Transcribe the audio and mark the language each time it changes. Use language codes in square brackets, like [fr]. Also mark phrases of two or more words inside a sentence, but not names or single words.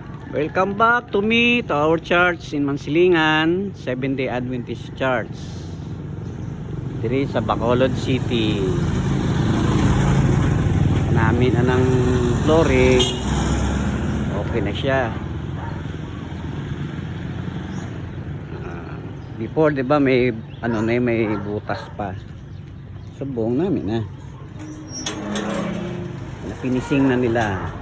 [en] Welcome back to me, to our church in Mansilingan, Seventh-day Adventist Church. [hil] Diri sa Bacolod City. Namin anang flooring. Okay na siya. [tl] Before, 'di ba, may may butas pa. [hil] Subong namin na. Finishing na nila.